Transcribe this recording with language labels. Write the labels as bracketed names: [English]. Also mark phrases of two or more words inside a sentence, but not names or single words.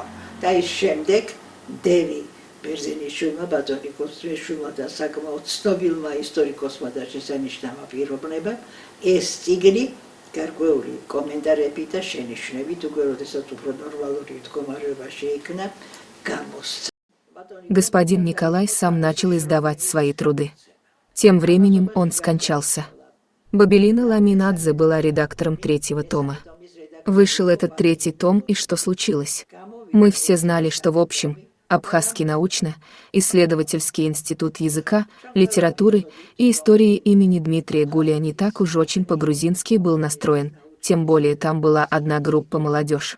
[Georgian] და ის შემდეგ დევი ბერძენიშვილმა ბატონიკოსმა და საკმაოდ ცნობილმა ისტორიკოსმა და შესანიშნავმა პიროვნებამ ეს წიგნი გარკვეული კომენტარებით და შენიშვნებით უკვე როდესაც უფრო ნორმალური მდგომარეობა შეიქმნა გამოსცა. [Russian] Господин Николай сам начал издавать свои труды. Тем временем он скончался. Бабелина Ламинадзе была редактором третьего тома. Вышел этот третий том, и что случилось? Мы все знали, что в общем Абхазский научно-исследовательский институт языка, литературы и истории имени Дмитрия Гулия не так уж очень по-грузински был настроен, тем более там была одна группа молодежь.